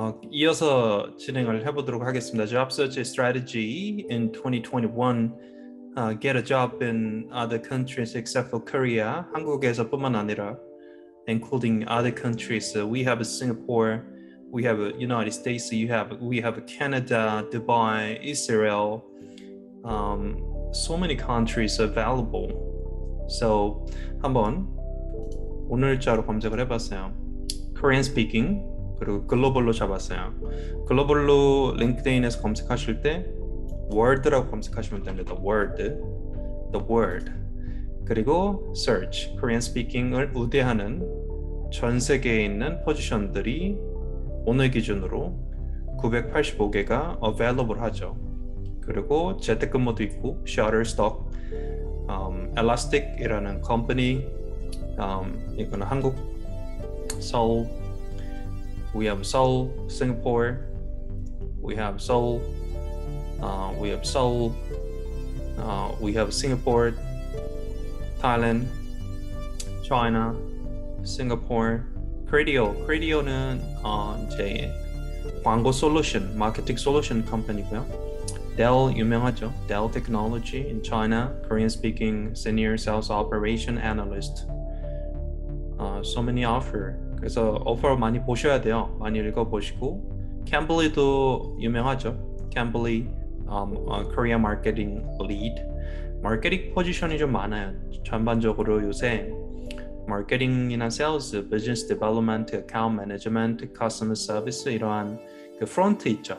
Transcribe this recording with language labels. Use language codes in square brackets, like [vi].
[ko] 이어서 진행을 해보도록 하겠습니다. [en] Job search strategy in 2021. Get a job in other countries except for Korea. [ko] 한국에서뿐만 아니라 [en] including other countries. We have Singapore, we have United States, we have Canada, Dubai, Israel. So many countries available. [ko] So 한번 오늘자로 검색을 해봤어요. Korean speaking 그리고 글로벌로 잡았어요. 글로벌로 링크드인에서 검색하실 때 word라고 검색하시면 됩니다. [en] the word. [ko] 그리고 search Korean speaking을 우대하는 전 세계에 있는 포지션들이 오늘 기준으로 985개가 available 하죠. 그리고 재택근무도 있고 Shutterstock, Elastic이라는 컴퍼니, 이거는 한국 서울. [en] We have Seoul, Singapore. We have Seoul. We have Seoul. We have Singapore, Thailand, China, Singapore. [ko] Criteo.는 이제 광고 솔루션, 마케팅 솔루션 컴퍼니고요. Dell 유명하죠. [en] Dell Technology in China, Korean speaking senior sales operation analyst. So many offer. [ko] 그래서 오퍼 많이 보셔야 돼요. 많이 읽어보시고 Cambly도 유명하죠. [en] Cambly, Korea Marketing Lead. [ko] 마케팅 포지션이 좀 많아요. 전반적으로 요새 마케팅이나 세일즈, 비즈니스 디벨롭먼트, 어카운트 매니지먼트, 커스터머 서비스 이러한 그 프론트 있죠.